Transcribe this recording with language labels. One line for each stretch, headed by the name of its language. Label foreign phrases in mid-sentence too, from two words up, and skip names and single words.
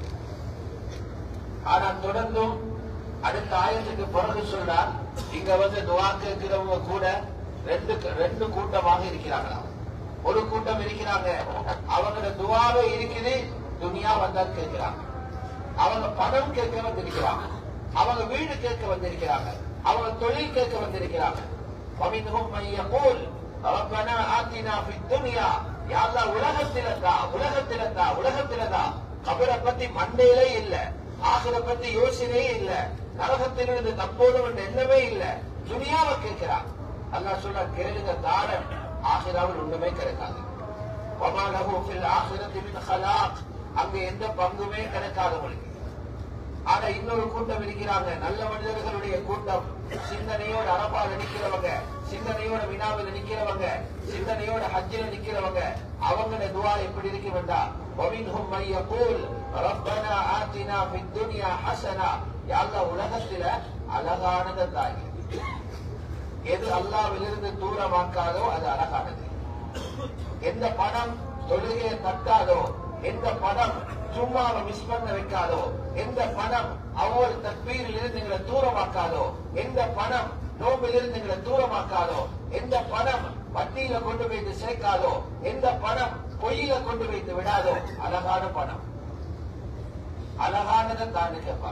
Tamil: ஆனா தொடர்ந்தும் அடுத்த ஆயத்துக்கு பிறகு சொல்றார், இங்க துஆ கேட்கிறவங்க கூட ரெண்டு கூட்டமாக இருக்கிறாங்களாம். ஒரு கூட்டம் இருக்கிறாங்க, அவங்களோட துஆவே இருக்குது, துனியா வந்தா கேட்கிறாங்க. அவங்க பணம் கேட்க வந்திருக்கிறாங்க, அவங்க வீடு கேட்க வந்திருக்கிறாங்க, அவங்க தொழில் கேட்க வந்திருக்கிறாங்க.
Arabic: ومنهم من يقول ربنا آتنا في الدنيا يا الله
Tamil: உலகத்திலதா கபரை பத்தி மண்டையிலே இல்ல, ஆகிற பத்தி யோசனையே இல்ல, நரகத்திலிருந்து தப்போதும் எண்ணமே இல்ல, துனியாவை கேட்கிறான். அல்லாஹ் சொல்ற கேளுங்க தாரம், ஆகிராவில் ஒண்ணுமே கிடைக்காது.
Arabic: وما له في الآخرة من خلاق,
Tamil: அங்க எந்த பங்குமே கிடைக்காதவங்களுக்கு. ஆனா இன்னொரு கூட்டம் இருக்கிறாங்க, நல்ல மனிதர்களுடைய கூட்டம். சிந்தனையோட அரபால நிக்கிறவங்க, சிந்தனையோட வினாவில் நிக்கிறவங்க, சிந்தனையோட ஹஜ்ஜில நிக்கிறவங்க. அவங்களோட துஆ எப்படி இருக்கு வேண்டாம்.
Arabic: ومنهم من يقول ربنا آتنا في الدنيا حسنة, يا الله
Tamil: உலகத்துல அழகானது தாய். எது அல்லாஹ்விலிருந்து தூரமாக்காதோ அது அழகானது. எந்த பணம் தொழுகையை தட்டாதோ, எந்த பணம் சும்மாவை மிஸ் பண்ண வைக்காதோ, எந்த பணம் ஒவ்வொரு தக்பீரில் இருந்து எங்களை தூரமாக்காதோ, எந்த பணம் நோம்பில் இருந்து எங்களை தூரமாக்காதோ, எந்த பணம் வட்டியில கொண்டு வைத்து சேர்க்காதோ, எந்த பணம் பொய்யில கொண்டு வைத்து விடாதோ, அழகான பணம், அழகானதை தான் கேட்பாங்க.